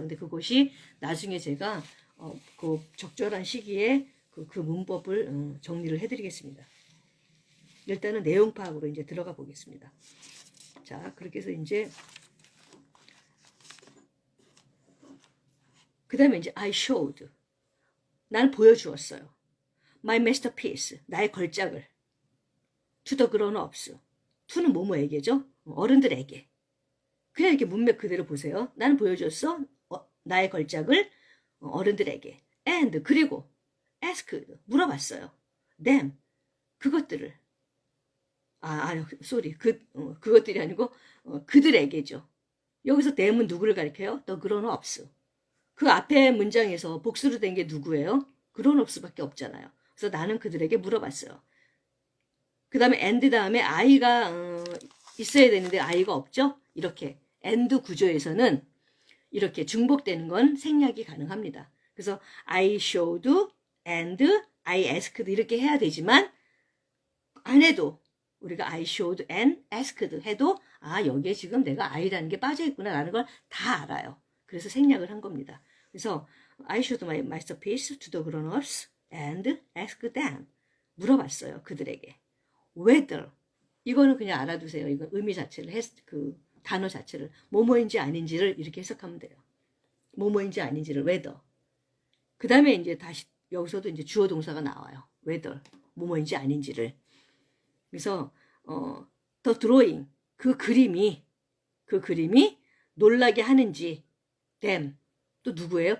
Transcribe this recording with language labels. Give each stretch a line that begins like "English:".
Korean: 근데 그것이 나중에 제가 그 적절한 시기에 그 문법을 정리를 해드리겠습니다. 일단은 내용 파악으로 이제 들어가 보겠습니다. 자, 그렇게 해서 이제 그 다음에 이제
English: I showed
Korean: 난 보여주었어요.
English: My masterpiece
Korean: 나의 걸작을
English: to the grown-ups to는 뭐뭐에게죠?
Korean: 어른들에게. 그냥 이렇게 문맥 그대로 보세요. 나는 보여줬어. 나의 걸작을 어른들에게. And 그리고 asked 물어봤어요. them 그것들을 sorry 그것들이 아니고 그들에게죠. 여기서 them은 누구를 가리켜요?
English: The grown-ups.
Korean: 그 앞에 문장에서 복수로 된 게 누구예요? grown-ups밖에 없잖아요. 그래서 나는 그들에게 물어봤어요. 그 다음에 and 다음에 I가 있어야 되는데 I가 없죠? 이렇게 and 구조에서는 이렇게 중복되는 건 생략이 가능합니다. 그래서
English: I showed and I asked
Korean: 이렇게 해야 되지만 안 해도 우리가
English: I showed and asked
Korean: 해도 여기에 지금 내가 I라는 게 빠져있구나 라는 걸 다 알아요. 그래서 생략을 한 겁니다. 그래서
English: I showed my masterpiece to the grown-ups and asked them
Korean: 물어봤어요. 그들에게. whether 이거는 그냥 알아두세요. 이거 의미 자체를 그 단어 자체를 뭐뭐인지 아닌지를 이렇게 해석하면 돼요. 뭐뭐인지 아닌지를 whether. 그 다음에 이제 다시 여기서도 이제 주어 동사가 나와요. whether 뭐뭐인지 아닌지를. 그래서 the drawing 그 그림이 놀라게 하는지 them 또 누구예요?